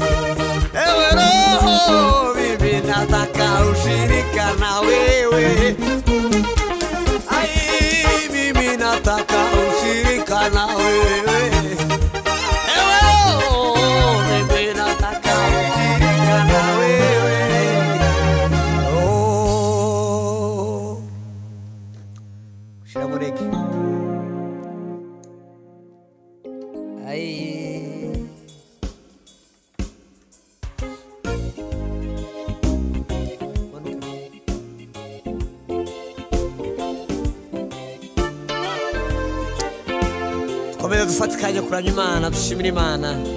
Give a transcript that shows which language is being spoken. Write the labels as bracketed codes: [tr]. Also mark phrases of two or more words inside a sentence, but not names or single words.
[sw] Roho, mimi nataka ushirika na wewe. Ai, mimi nataka ushirika na wewe. Roho, mimi nataka ushirika na wewe. [rw] Oh, shira mureke. Ai, komeza dufatikanye kuramya Imana, dushimira Imana.